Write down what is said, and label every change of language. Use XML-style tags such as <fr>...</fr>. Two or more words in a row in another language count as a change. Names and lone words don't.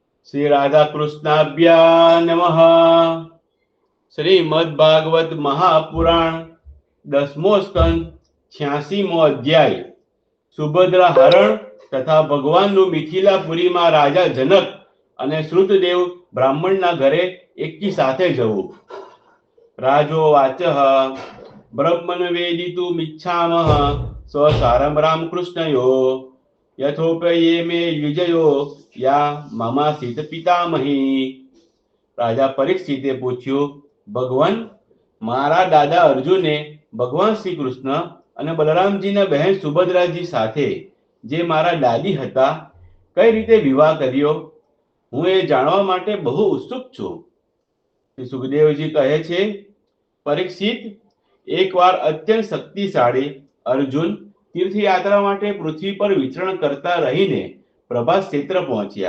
<sa>श्री राधा कृष्णाभ्या नमः।</sa> <gu>શ્રીમદ્ ભાગવત મહાપુરાણ 10મો સ્કંદ 86મો અધ્યાય સુભદ્રા હરણ તથા भगवानનું મિથિલાપુરીમાં રાજા જનક અને શ્રુતદેવ બ્રાહ્મણના ઘરે એકી સાથે જવું.</gu> <sa>राजो वाचः ब्रह्मन् वेदितुमिच्छामः स्वसारं रामकृष्णयो यथोपये मे युजयो या ममासीत पितामही.</sa> <gu>રાજા પરીક્ષિતે पूछ्યું, ભગવાન, મારા દાદા અર્જુને ભગવાન શ્રી કૃષ્ણ અને બલરામજીના બહેન સુભદ્રાજી સાથે જે મારા દાદી હતા કઈ રીતે વિવાહ કર્યો, હું એ જાણવા માટે બહુ ઉત્સુક છું. શ્રી સુખદેવજી કહે છે, પરીક્ષિત, એકવાર અત્યંત શક્તિશાળી અર્જુન તીર્થયાત્રા માટે પૃથ્વી પર વિચરણ કરતા રહીને પ્રભાસ ક્ષેત્ર પહોંચ્યા.</gu>